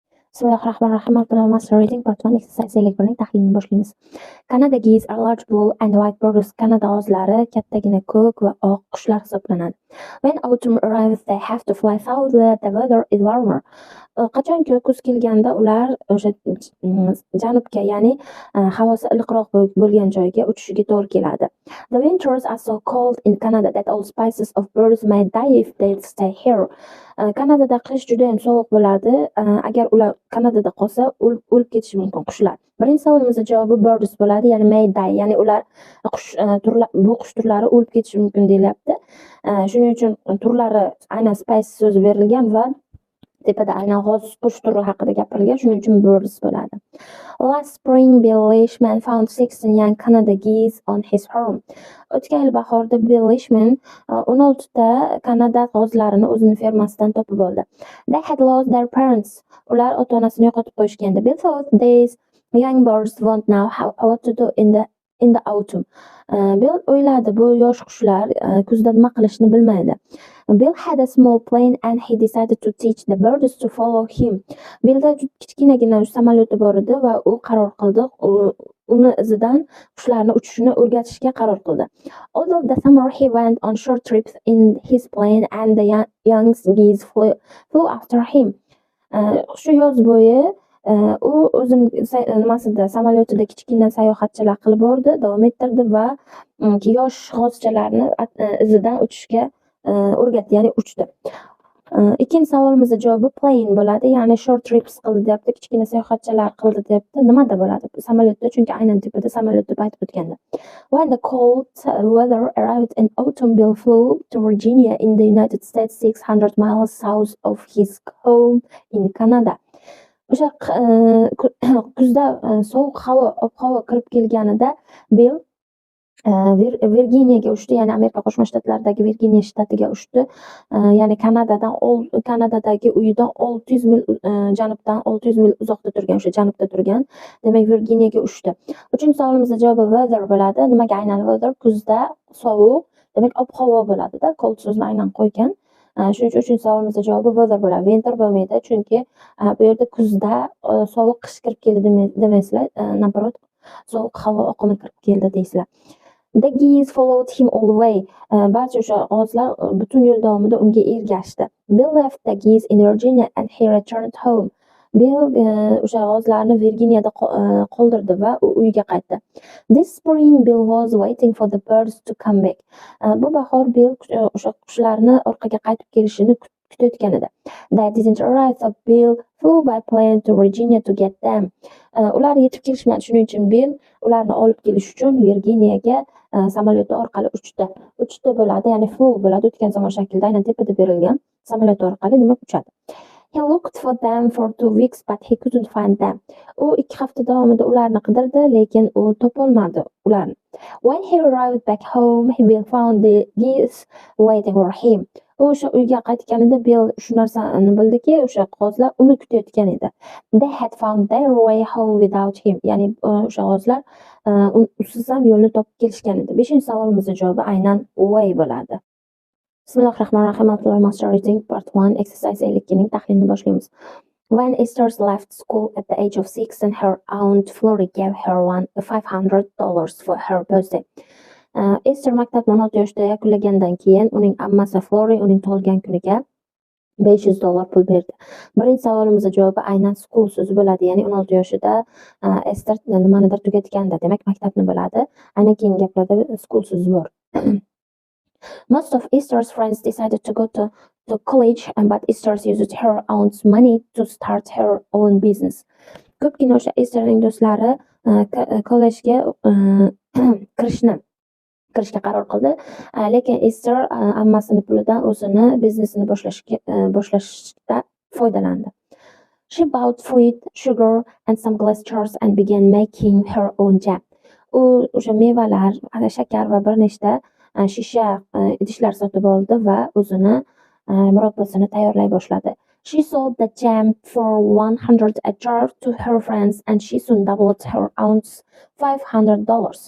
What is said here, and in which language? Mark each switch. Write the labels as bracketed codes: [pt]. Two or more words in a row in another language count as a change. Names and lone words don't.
[ar] Bismillahirrahmanirrahim. [en] Master reading part 1 exercise electronic [uz] tahlilini boshlaymiz. [en] Canada geese are large blue and white birds. [uz] Kanada g'ozlari kattagina ko'k va oq qushlar hisoblanadi. [en] When autumn arrives, they have to fly south where the weather is warmer. [uz] Qachonki kuz kelganda ular o'sha janubga, ya'ni havosi iliqroq bo'lgan joyga uchishiga to'g'ri keladi. [en] The winters are so cold in Canada that all species of birds may die if they stay here. [uz] Kanadada qish juda ham sovuq bo'ladi. Agar ular Kanadada qolsa, o'lib ketishi mumkin qushlar. Birinchi savolimizning javobi birds bo'ladi, ya'ni [en] may die, [uz] ya'ni ular bu qush turlari o'lib ketishi mumkin deyilyapti. Shuning uchun turlari aynan species so'zi berilgan va tepada aynan g'oz qush turi haqida gapirilgan, shuning uchun birds bo'ladi. [en] Last spring, Bill Leishman found 16 young Canada geese on his farm. [uz] O'tgan yil bahorda Bill Leishman 16 ta Kanada g'ozlarini o'zining fermasidan topib oldi. [en] They had lost their parents. [uz] Ular ota-onasini yo'qotib qo'yishgandi. [en] Bill thought these young birds won't know what to do in the autumn. [uz] Bill o'yladi, bu yosh qushlar kuzda nima qilishni bilmaydi. [en] Bill had a small plane and he decided to teach the birds to follow him. [uz] Billda kichkinagina samolyoti bor edi va u qaror qildi, uni izidan qushlarni uchishini o'rgatishga qaror qildi. [en] All of the summer he went on short trips in his plane and the young geese flew after him. [uz] Shu yoz bo'yi u o'zining samolyotida kichkina sayohatchalar qilib bordi, davom ettirdi va yosh g'ozchalarni izidan uchishga o'rgatdi, ya'ni uchdi. Ikkinchi savolimizning javobi plane bo'ladi, ya'ni [en] short trips [uz] qildi deyapti, kichkina sayohatchalar qildi deyapti. Nimada bo'ladi? Samolyotda, chunki aynan tepada samolyot deb aytib o'tganda. [en] When the cold weather arrived in autumn, Bill flew to Virginia in the United States, 600 miles south of his home in Canada. [uz] O'sha kuzda sovuq ob-havo kirib kelganida Bill Virginiyaga uchdi, ya'ni Amerika Qo'shma Shtatlaridagi Virginiya shtatiga uchdi. Ya'ni Kanadadagi uyidan 600 mil janubdan 600 mil uzoqda turgan, o'sha janubda turgan. Demak, Virginiyaga uchdi. Uchinchi savolimizning javobi weather bo'ladi. Nimaga aynan weather? Kuzda sovuq, demak ob-havo bo'ladida. Cold so'zini aynan qo'ygan. Shuning uchun uchinchi savolimizning javobi weather bo'ladi. Winter bo'lmaydi, chunki bu yerda kuzda sovuq qish kirib keldi demaysizlar, naproot sovuq havo oqimi kirib keldi deysizlar. [en] The geese followed him all the way. [uz] Barcha o'sha g'ozlar butun yo'l davomida unga ergashdi. [en] Bill left the geese in Virginia and he returned home. [uz] Bill o'sha g'ozlarni Virginiyada qoldirdi va u uyiga qaytdi. [en] This spring Bill was waiting for the birds to come back. [uz] Bu bahor Bill o'sha qushlarni orqaga qaytib kelishini kutayotgan edi. [en] They didn't arrive, so Bill flew by plane to Virginia to get them. [uz] Ular yetib kelishmadi, shuning uchun Bill ularni olib kelish uchun Virginiyaga samolyoti orqali uchdi. Uchdi bo'ladi, ya'ni flew bo'ladi, o'tgan zamon shaklida aynan tepada berilgan samolyot orqali, demak uchadi. [en] He looked for them for 2 weeks, but he couldn't find them. [uz] U 2 hafta davomida ularni qidirdi, lekin u topolmadi ularni. [en] When he arrived back home, he found the geese waiting for him. [uz] O'sha uyga qaytganida Bill shu narsani bildiki, o'sha g'ozlar uni kutayotgan edi. [en] They had found their way home without him. [uz] Ya'ni o'sha g'ozlar usiz ham yo'lni topib kelishgan edi. 5-savolimizning javobi aynan way bo'ladi. Bismillahirrahmanirrahim. [en] Master reading part 1 exercise 52 [uz] ning tahlilini boshlaymiz. [en] When Esther left school at the age of 6, and her aunt Florrie gave her $500 for her birthday. [uz] Esther maktabni 16 yoshda yakunlagandan keyin uning ammasi Florrie uning tug'ilgan kuniga $500 pul berdi. Birinchi savolimizning javobi aynan school so'zi bo'ladi, ya'ni 16 yoshida Esther nimanidir tugatganda, demak maktabni bo'ladi. Aynan keyingi gaplarda school so'zi bor. [en] Most of Esther's friends decided to go to college, but Esther used her aunt's money to start her own business. [uz] Ko'pgina o'sha Estherning do'stlari kollejga kirishga qaror qildi, lekin Esther ammasini pulidan o'zini biznesini boshlashda foydalandi. [en] She bought fruit, sugar and some glass jars and began making her own jam. [uz] U o'sha mevalar, shakar va bir nechta shisha idishlar sotib oldi va o'zini murobbosini tayyorlay boshladi. [en] She sold the jam for $100 a jar to her friends and she soon doubled her aunt's $500.